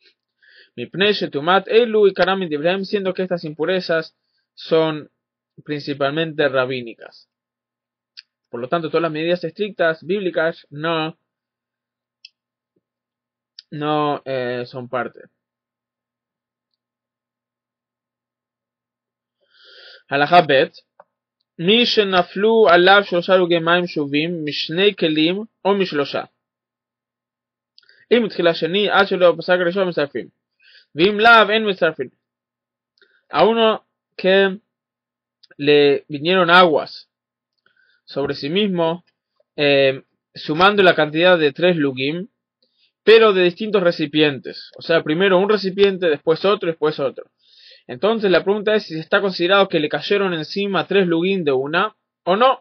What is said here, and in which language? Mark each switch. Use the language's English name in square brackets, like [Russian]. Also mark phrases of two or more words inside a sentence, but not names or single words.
[Spanish] Siendo que estas impurezas son principalmente rabínicas. Por lo tanto, todas las medidas estrictas bíblicas no son parte. [Hebrew] הלכה ב, מי שנפלו עליו שלשה לוגי מים שאובים משני כלים או משלשה. אם תחילה שני עד שלא פסק ראשון מצטרפין. ואם לאו אין מצטרפין. [Spanish] A uno que le vinieron aguas sobre sí mismo, sumando la cantidad de 3 lugim, pero de distintos recipientes. O sea, primero un recipiente, después otro, después otro. Entonces la pregunta es si está considerado que le cayeron encima 3 lugim de una, o no.